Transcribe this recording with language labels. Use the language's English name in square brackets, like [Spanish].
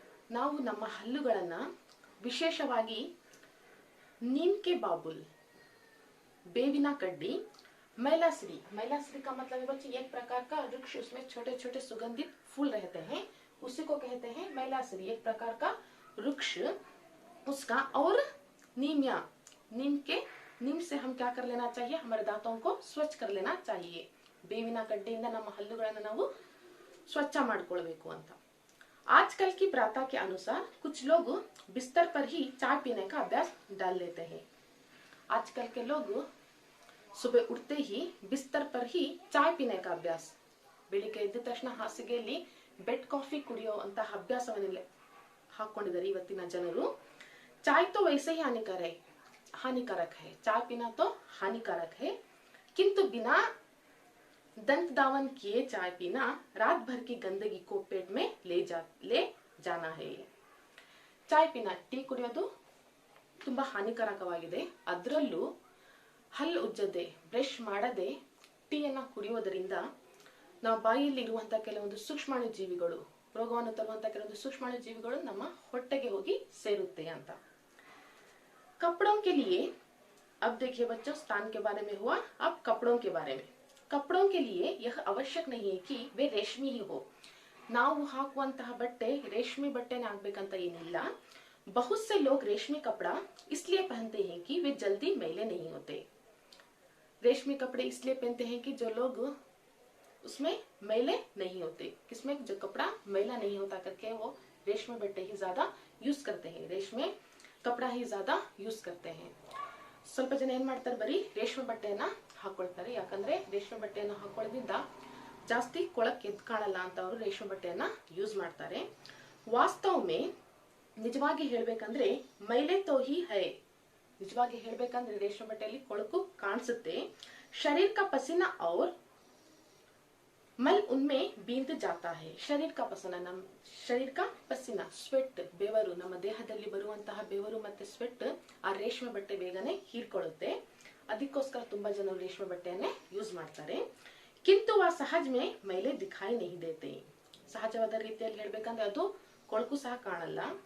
[Kannada] ನಾವು ನಮ್ಮ ಹಲ್ಲುಗಳನ್ನ ವಿಶೇಷವಾಗಿ [Hindi] नीम के बाबुल, बेविना कड्डी, मैलासरी, मैलासरी का मतलब है बच्चे एक प्रकार का वृक्ष, उसमें छोटे छोटे सुगंधित फूल रहते हैं, उसी को कहते हैं मैलासरी, एक प्रकार का वृक्ष उसका। और नीमिया, नीम से हम क्या कर लेना चाहिए, हमारे दांतों को स्वच्छ कर लेना चाहिए। [Kannada] ಬೇವಿನ ಕಡ್ಡಿಯಿಂದ ನಮ್ಮ ಹಲ್ಲುಗಳನ್ನು ನಾವು ಸ್ವಚ್ಛ ಮಾಡಿಕೊಳ್ಳಬೇಕು ಅಂತ। [Hindi] आजकल की प्रथा के अनुसार कुछ लोग बिस्तर पर ही चाय पीने का अभ्यास डाल लेते हैं। आजकल के लोग सुबह उठते ही बिस्तर पर ही चाय पीने का अभ्यास, [Kannada] ಬೆಳಿಗ್ಗೆ ಎದ್ದ ತಕ್ಷಣ ಹಾಸಿಗೆಯಲ್ಲಿ ಬೆಡ್ ಕಾಫಿ ಕುಡಿಯೋ ಅಂತ ಅಭ್ಯಾಸವನ್ನೆಲ್ಲ ಹಾಕೊಂಡಿದ್ದಾರೆ ಇವತ್ತಿನ ಜನರು। [Hindi] चाय तो वैसे ही हानिकारक है, चाय पीना तो हानिकारक है, किंतु बिना दंत दावन किए चाय पीना रात भर की गंदगी को पेट में ले जाना है। चाय पीना, [Kannada] ಟೀ ಕುಡಿಯೋದು ತುಂಬಾ ಹಾನಿಕಾರಕವಾಗಿದೆ, ಅದರಲ್ಲೂ ಹಲ್ಲು ಉಜ್ಜದೆ ಬ್ರಷ್ ಮಾಡದೆ ಟೀಯನ್ನ ಕುಡಿಯೋದರಿಂದ ನಾವು ಬಾಯಿಯಲ್ಲಿ ಇರುವಂತ ಕೆಲವೊಂದು ಸೂಕ್ಷ್ಮಾಣು ಜೀವಿಗಳು, ರೋಗವನ್ನು ತರುವಂತ ಕೆಲವೊಂದು ಸೂಕ್ಷ್ಮಾಣು ಜೀವಿಗಳು ನಮ್ಮ ಹೊಟ್ಟೆಗೆ ಹೋಗಿ ಸೇರುತ್ತೆ ಅಂತ। [Hindi] कपड़ों के लिए अब देखिए बच्चों, स्थान के बारे में हुआ, अब कपड़ों के बारे में। कपड़ों के लिए यह आवश्यक नहीं है कि वे रेशमी ही हो। [Kannada] ನಾವು ಹಾಕುವಂತಹ ಬಟ್ಟೆ ರೇಷ್ಮೆ ಬಟ್ಟೆನೇ ಆಗಬೇಕಂತ ಏನಿಲ್ಲ। [Hindi] बहुत से लोग रेशमी कपड़ा इसलिए पहनते हैं कि वे जल्दी मैले नहीं होते। रेशमी कपड़े इसलिए पहनते हैं कि जो लोग उसमें मैले नहीं होते, किसमें जो कपड़ा मैला नहीं होता करके वो रेशमी बट्टे ही ज्यादा यूज करते हैं, रेशमी कपड़ा ही ज्यादा यूज करते हैं। [Kannada] ಸ್ವಲ್ಪ ಜನ ಏನ್ ಮಾಡ್ತಾರೆ, ಬರೀ ರೇಷ್ಮೆ ಬಟ್ಟೆಯನ್ನ ಹಾಕೊಳ್ತಾರೆ, ಯಾಕಂದ್ರೆ ರೇಷ್ಮೆ ಬಟ್ಟೆಯನ್ನು ಹಾಕೊಳ್ಳೋದ್ರಿಂದ ಜಾಸ್ತಿ ಕೊಳಕ್ ಎದ್ದು ಕಾಣಲ್ಲ ಅಂತ ಅವರು ರೇಷ್ಮೆ ಬಟ್ಟೆಯನ್ನ ಯೂಸ್ ಮಾಡ್ತಾರೆ। ವಾಸ್ತವ में ನಿಜವಾಗಿ ಹೇಳ್ಬೇಕಂದ್ರೆ [Hindi] ಮೈಲೆ ತೋ ಹಿ ಹೈ, [Kannada] ನಿಜವಾಗಿ ಹೇಳ್ಬೇಕಂದ್ರೆ ರೇಷ್ಮೆ ಬಟ್ಟೆಯಲ್ಲಿ ಕೊಳಕು ಕಾಣಿಸುತ್ತೆ। [Hindi] शरीर का पसीना और मल उनमें बींद जाता है। शरीर का पसीना [Kannada] स्वेट, ಬೆವರು, ನಮ್ಮ ದೇಹದಲ್ಲಿ ಬರುವಂತಹ ಬೆವರು ಮತ್ತೆ ಸ್ವೆಟ್ ಆ ರೇಷ್ಮೆ ಬಟ್ಟೆ ಬೇಗನೆ ಹೀರ್ಕೊಳ್ಳುತ್ತೆ, ಅದಕ್ಕೋಸ್ಕರ ತುಂಬಾ ಜನ ರೇಷ್ಮೆ ಬಟ್ಟೆಯನ್ನೇ ಯೂಸ್ ಮಾಡ್ತಾರೆ। [Hindi] किंतु वह सहज में मैले दिखाई नहीं देते, [Kannada] ಸಹಜವಾದ ರೀತಿಯಲ್ಲಿ ಹೇಳ್ಬೇಕಂದ್ರೆ ಅದು ಕೊಳಕು ಸಹ ಕಾಣಲ್ಲ।